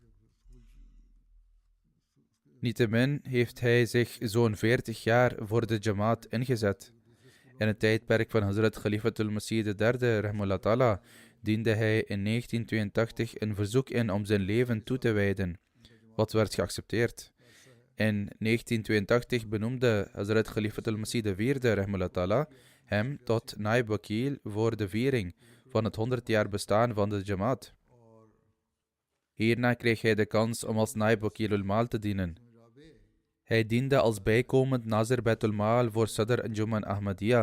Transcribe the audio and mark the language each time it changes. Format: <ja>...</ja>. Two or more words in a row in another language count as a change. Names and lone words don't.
<nl>Niettemin heeft hij zich zo'n 40 jaar voor de Jamaat ingezet. In het tijdperk van Hazrat Khalifatul Masih III,</nl> <ar>رحمه الله تعالى,</ar> <nl>diende hij in 1982 een verzoek in om zijn leven toe te wijden, wat werd geaccepteerd. In 1982 benoemde Hazrat Khalifat al-Masih IV,</nl> <ar>رحمه الله تعالى,</ar> <nl>hem tot naib wakil voor de viering van het 100 jaar bestaan van de Jamaat. Hierna kreeg hij de kans om als naib wakil ul-Maal te dienen. Hij diende als bijkomend Nazir Baitul Maal voor Sadr Anjuman Ahmadiyya.</nl>